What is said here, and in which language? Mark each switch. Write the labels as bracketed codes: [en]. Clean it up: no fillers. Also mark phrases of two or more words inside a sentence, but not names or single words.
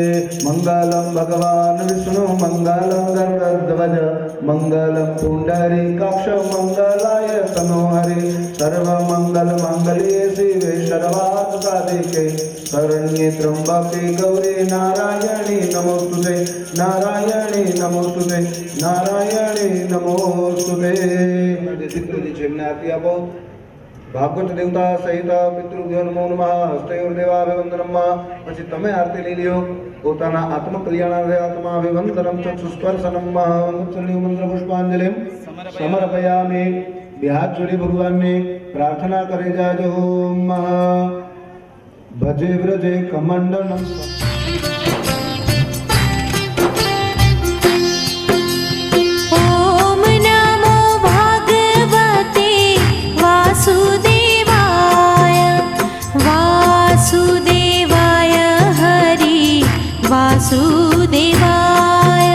[sa] मङ्गलं भगवान् विष्णु मङ्गलं गरुडध्वज मङ्गलं पुण्डरीकाक्ष मङ्गलाय तनोहरि सर्वमङ्गलमाङ्गल्ये शिवे सर्वार्थसाधिके शरण्ये त्र्यम्बके गौरी नारायणी नमोस्तुते नारायणी नमोस्तुते नारायणी नमोस्तुते। [gu] पितृजी જેમને આરતી આપો। [sa] ભાગવત દેવતા સહિત પિતૃભ્યો નમો નમઃ હસ્તયોર્દેવાભિવંદનમ। [gu] પછી તમે આરતી લઈ લ્યો। [sa] પોતાના આત્મકલ્યાણાર્થે આત્માભિવંદનમ ચક્ષુસ્પર્શનમ મુચ્છલ્યો મંત્ર પુષ્પાંજલિ સમર્પયામિ। [gu] બે હાથ જોડી ભગવાનને પ્રાર્થના કરી જાજો. [sa] ભજે વ્રજે કમંડલમ ॐ नमो भगवते वासुदेवाय वासुदेवाय हरि वासुदेवाय